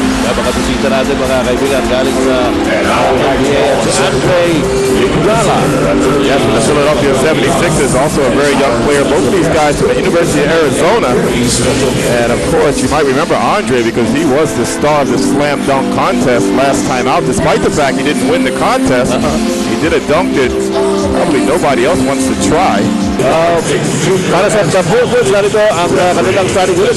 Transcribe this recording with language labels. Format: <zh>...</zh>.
<tl>Mga bisita natin, mga kaibigan, galing sa NBA at si Andre Iguodala.</tl> <en>Yes, from the Philadelphia 76ers, also a very young player. Both of these guys from the University of Arizona. And of course, you might remember Andre because he was the star of the slam dunk contest last time out. Despite the fact he didn't win the contest, he did a dunk that probably nobody else wants to try.</en> <tl>Para sa Purefoods, narito ang kanilang starting unit.</tl>